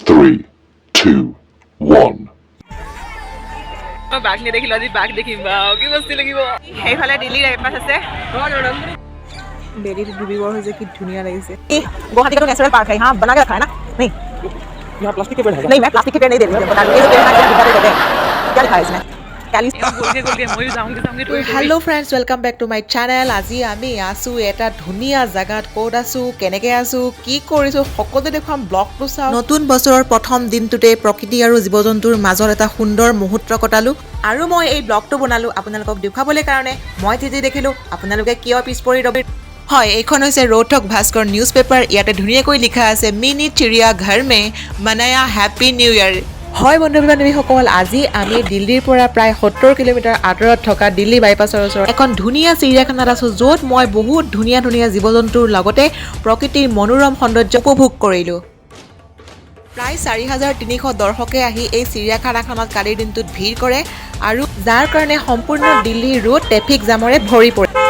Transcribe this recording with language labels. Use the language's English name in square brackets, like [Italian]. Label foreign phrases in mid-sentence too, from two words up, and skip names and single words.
[Assamese] 3, 2, 1. মই বাঘ নেদেখিলো আজি বাঘ দেখিম বাও কি বস্তি লাগিব সেইফালে দিল্লীৰ এপাছ আছে বেলিটো ডুবিবৰ হৈছে কি ধুনীয়া লাগিছে [Hindi] गुवाहाटी का तो नेचुरल पार्क है यहाँ बना के रखा है ना नहीं यहाँ प्लास्टिक के पेड़ है नहीं मैं प्लास्टिक के पेड़ नहीं दे रही हूँ बता रही हूँ क्या लिखा है इसमें [English] hello friends welcome back to my channel [Assamese] আজি আমি আছো এটা ধুনীয়া জায়গাত কোড আছো কেনেকে আছো কি কৰিছো সকলো দেখুৱাম ব্লগটো চাও নতুন বছৰৰ প্ৰথম দিনটোতে প্ৰকৃতি আৰু জীৱ-জন্তুৰ মাজত এটা সুন্দৰ মুহূৰ্ত কটালো আৰু মই এই ব্লগটো বনালো আপোনালোকক দেখাবলৈ কাৰণে মই যি দেখিলো আপোনালোকে কিয় পিছ পৰি ৰবি হয় এইখন হৈছে रोहतक भास्कर न्यूज़ पेपर ইয়াতে ধুনীয়াকৈ লিখা আছে [Hindi] मिनी चिड़िया घर में मनाया [English] happy new year [Assamese] হয় বন্ধু-বান্ধৱীসকল আজি আমি দিল্লীৰ পৰা প্ৰায় 70 কিলোমিটাৰ আঁতৰত থকা দিল্লী বাইপাছৰ ওচৰত এখন ধুনীয়া চিৰিয়াখানাত আছো য'ত মই বহুত ধুনীয়া ধুনীয়া জীৱ-জন্তুৰ লগতে প্ৰকৃতিৰ মনোৰম সৌন্দৰ্য উপভোগ কৰিলো প্ৰায় 4300 দৰ্শকে আহি এই চিৰিয়াখানাখনত কালিৰ দিনটোত ভিৰ কৰে আৰু যাৰ কাৰণে সম্পূৰ্ণ দিল্লী ৰোড ট্ৰেফিক জামৰে ভৰি পৰে